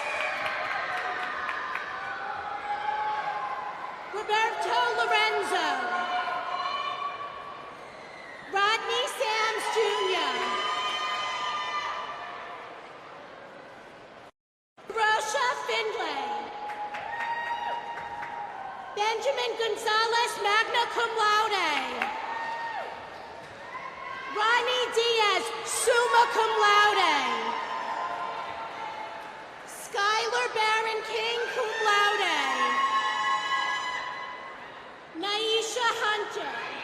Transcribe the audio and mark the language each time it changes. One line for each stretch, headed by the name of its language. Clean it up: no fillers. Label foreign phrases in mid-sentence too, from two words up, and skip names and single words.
English: Roberto Lorenzo. Rodney Sams Jr. Rosha Findlay. Benjamin Gonzalez,
Latin: magna cum laude.
English: Ronnie Diaz,
Latin: summa cum laude.
English: Skylar Barron King,
Latin: cum laude.
English: Naisha Hunter.